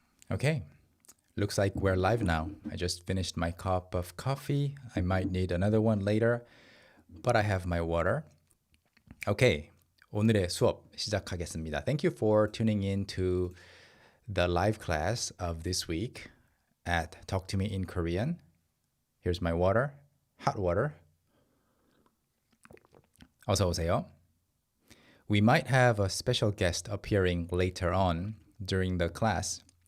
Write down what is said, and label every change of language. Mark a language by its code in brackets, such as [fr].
[en] Okay, looks like we're live now. I just finished my cup of coffee. I might need another one later, but I have my water. [ko] Okay, 오늘의 수업 시작하겠습니다. [en] Thank you for tuning in to the live class of this week at Talk to Me in Korean. Here's my water, hot water. [ko] 어서 오세요. [en] We might have a special guest appearing later on during the class.